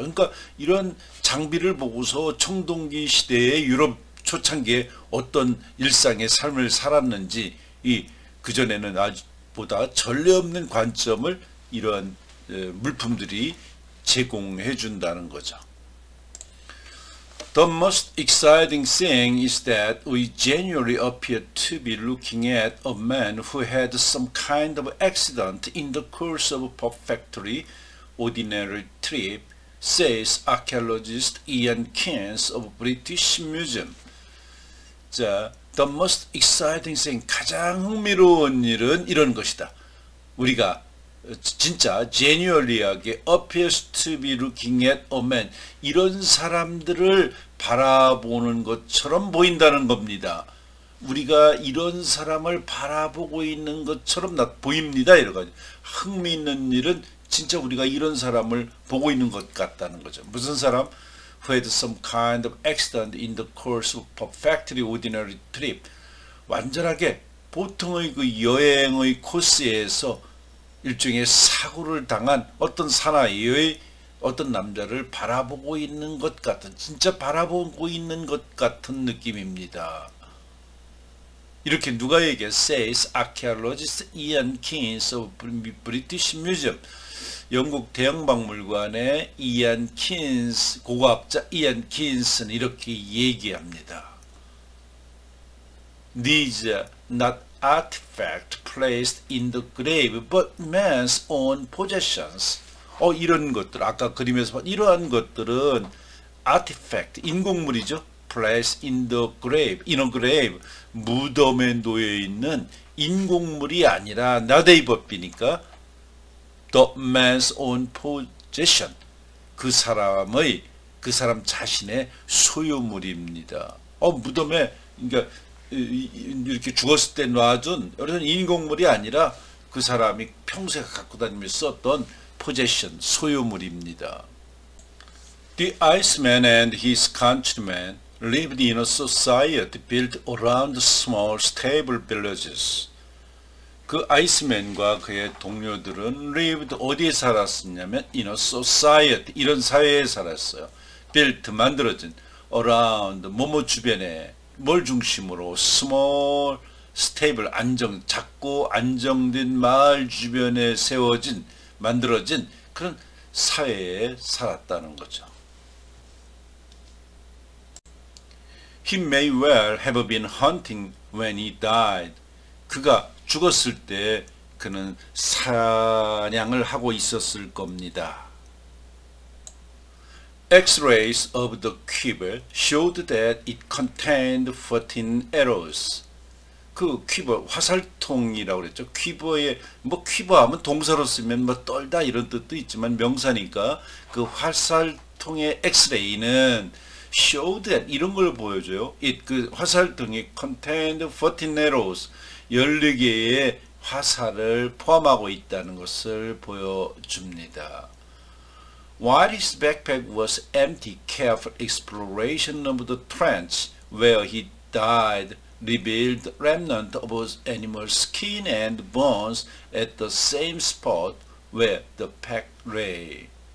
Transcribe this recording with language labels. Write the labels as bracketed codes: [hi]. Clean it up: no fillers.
[ko] 그러니까 이런 장비를 보고서 청동기 시대의 유럽 초창기에 어떤 일상의 삶을 살았는지, 그전에는 보다 전례 없는 관점을 이러한 물품들이 제공해 준다는 거죠. [en] The most exciting thing is that we genuinely appear to be looking at a man who had some kind of accident in the course of a perfectly ordinary trip, says archaeologist Ian Keynes of British Museum. [ko] 자, [en] the most exciting thing, [ko] 가장 흥미로운 일은 이런 것이다. 우리가 진짜 genuinely하게 [en] appears to be looking at a man, [ko] 이런 사람들을 바라보는 것처럼 보인다는 겁니다. 우리가 이런 사람을 바라보고 있는 것처럼 보입니다. 이러가지고 흥미있는 일은 진짜 우리가 이런 사람을 보고 있는 것 같다는 거죠. 무슨 사람? [en] Who had some kind of accident in the course of perfectly ordinary trip. [ko] 완전하게 보통의 그 여행의 코스에서 일종의 사고를 당한 어떤 사나이의 어떤 남자를 바라보고 있는 것 같은, 진짜 바라보고 있는 것 같은 느낌입니다. 이렇게 누가 얘기해? [en] Says archaeologist Ian Keynes of British Museum. [ko] 영국 대형박물관의 이안 킨스, 고고학자 이안 킨스는 이렇게 얘기합니다. [en] These are not artifacts placed in the grave, but man's own possessions. [ko] 이런 것들, 아까 그림에서 본 이러한 것들은 artifact, 인공물이죠. [en] placed in the grave, in a grave, [ko] 무덤에 놓여 있는 인공물이 아니라 [en] not a 법이니까 the man's own possession, [ko] 그 사람 자신의 소유물입니다. 무덤에, 그러니까 이렇게 죽었을 때 놔둔 이런 인공물이 아니라 그 사람이 평소에 갖고 다니면서 썼던 possession, 소유물입니다. [en] The Iceman and his countrymen lived in a society built around small stable villages. [ko] 그 아이스맨과 그의 동료들은 lived, 어디에 살았었냐면 [en] in a society, [ko] 이런 사회에 살았어요. built, 만들어진, around, 뭐뭐 주변에, 뭘 중심으로, [en] small, stable, [ko] 작고 안정된 마을 주변에 세워진, 만들어진 그런 사회에 살았다는 거죠. [en] He may well have been hunting when he died. [ko] 그가 죽었을 때 그는 사냥을 하고 있었을 겁니다. [en] X-rays of the quiver showed that it contained 14 arrows. [ko] 그 퀴버, 화살통이라고 그랬죠. 퀴버에, 퀴버하면 동사로 쓰면 떨다 이런 뜻도 있지만 명사니까 그 화살통의 엑스레이는 [en] showed that, [ko] 이런 걸 보여줘요. 그 화살통이 [en] contained 14 arrows, [ko] 14개의 화살을 포함하고 있다는 것을 보여줍니다. [en] While his backpack was empty, careful exploration of the trench where he died revealed remnants of his animal skin and bones at the same spot where the pack lay.